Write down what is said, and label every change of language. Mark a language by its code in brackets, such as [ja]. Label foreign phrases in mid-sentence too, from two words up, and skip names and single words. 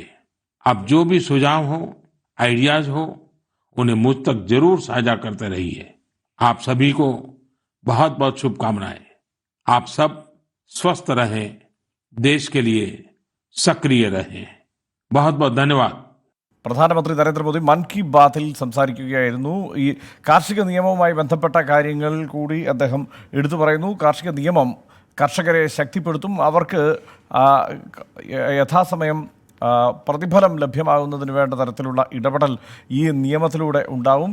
[hi] आप जो भी सुझाव हो, आइडियाज हो, उन्हें मुझ तक जरूर साझा करते रहिए। आप सभी को बहुत बहुत शुभकामनाएं। आप सब स्वस्थ रहें, देश के लिए सक्रिय रहें। बहुत बहुत धन्यवाद। [ml] പ്രധാനമന്ത്രി നരേന്ദ്രമോദി മൻ കി ബാത്തിൽ സംസാരിക്കുകയായിരുന്നു. ഈ കാർഷിക നിയമവുമായി ബന്ധപ്പെട്ട കാര്യങ്ങൾ കൂടി അദ്ദേഹം എടുത്തു പറയുന്നു. കാർഷിക നിയമം കർഷകരെ ശക്തിപ്പെടുത്തും. അവർക്ക് യഥാസമയം പ്രതിഫലം ലഭ്യമാകുന്നതിന് വേണ്ട തരത്തിലുള്ള ഇടപെടൽ ഈ നിയമത്തിലൂടെ ഉണ്ടാവും.